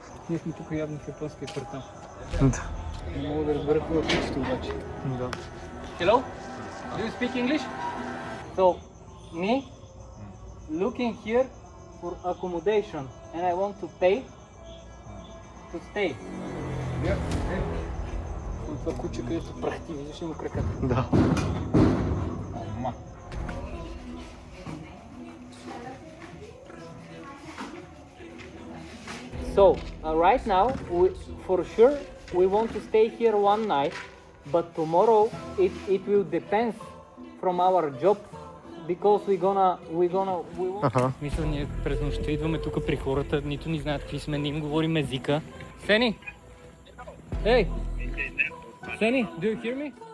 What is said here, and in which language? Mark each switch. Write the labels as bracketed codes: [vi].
[bg] Ние сме тук явно в японския квартал. Не мога да разбера какво е пичето обаче. Да. [en] Hello? Do you speak English? So, me looking here for accommodation and I want to pay to stay. [bg] Това куче, където прахти, виждаш ли му краката? Да. [en] So, right now, for sure, we want to stay here one night, but tomorrow it will depend from our job because we want... [bg] Аха. Мисля, ние през нощта идваме тук при хората, нито ни знаят какви сме, не им говорим езика. [en] Сени! Hey! Сени, do you hear me?